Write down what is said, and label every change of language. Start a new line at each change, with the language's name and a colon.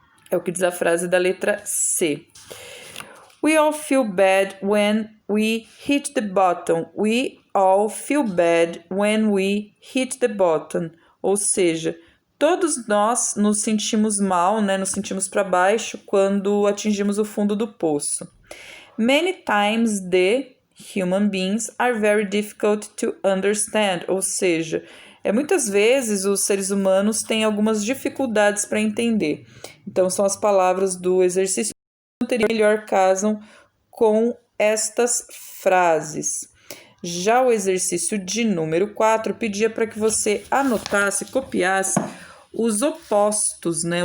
Portuguese: É o que diz a frase da letra C.
English: We all feel bad when we hit the bottom. We all feel bad when we hit the bottom.
Portuguese: Ou seja, todos nós nos sentimos mal, né? Nos sentimos para baixo quando atingimos o fundo do poço.
English: Many times the human beings are very difficult to understand.
Portuguese: Ou seja, muitas vezes os seres humanos têm algumas dificuldades para entender. Então, são as palavras do exercício anterior que melhor casam com estas frases. Já o exercício de número 4 pedia para que você anotasse, copiasse os opostos, né?